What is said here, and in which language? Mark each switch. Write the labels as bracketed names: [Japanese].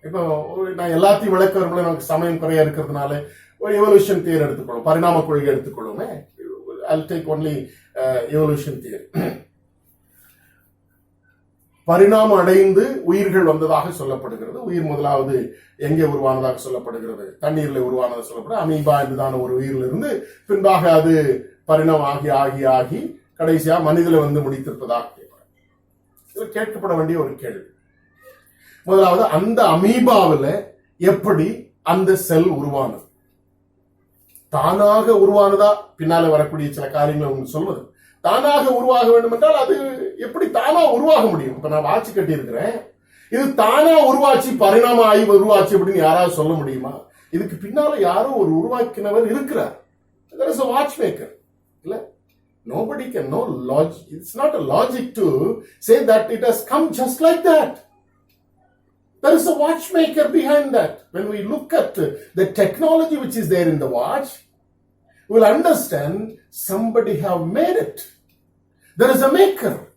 [Tamil] இப்போ நான் எல்லாத்தையும் விளக்க வரும்போது நமக்கு சமயம் குறையா இருக்கிறதுனால ஒரு எவல்யூஷன் தியரி எடுத்துக்கொள்ளும், பரிணாம கொள்கை எடுத்துக்கொள்ளுமே. [English] I'll take only evolution theory. [Tamil] பரிணாமம் அடைந்து உயிர்கள் வந்ததாக சொல்லப்படுகிறது. உயிர் முதலாவது எங்கே உருவானதாக சொல்லப்படுகிறது? தண்ணீர்ல உருவானதாக சொல்லப்படுகிறது. அமீபா என்றுதான ஒரு உயிரிலிருந்து பின்பாக அது பரிணாமம் ஆகி ஆகி ஆகி கடைசியா மனிதல வந்து முடித்திருப்பதாக இது கேட்கப்பட வேண்டிய ஒரு கேள்வி. முதலாவது, அந்த அமீபாவில் எப்படி அந்த செல் உருவானது? தானாக உருவானதா? பின்னால வரக்கூடிய சில காரியங்களை உங்களுக்கு சொல்வது. தானாக உருவாக வேண்டும் என்றால் அது எப்படி தானா உருவாக முடியும்? இப்ப நான் வாட்சி கட்டி இருக்கிறேன், இது தானா உருவாச்சு பரிணாமம் ஆகி உருவாச்சு அப்படின்னு யாராவது சொல்ல முடியுமா? இதுக்கு பின்னால யாரோ ஒரு உருவாக்கினவர் இருக்கிறார். [English] There is a watchmaker. இல்ல, nobody can know logic. It's not a logic to say that it has come just like that. There is a watchmaker behind that. When we look at the technology which is there in the watch, we will understand somebody have made it. There is a maker.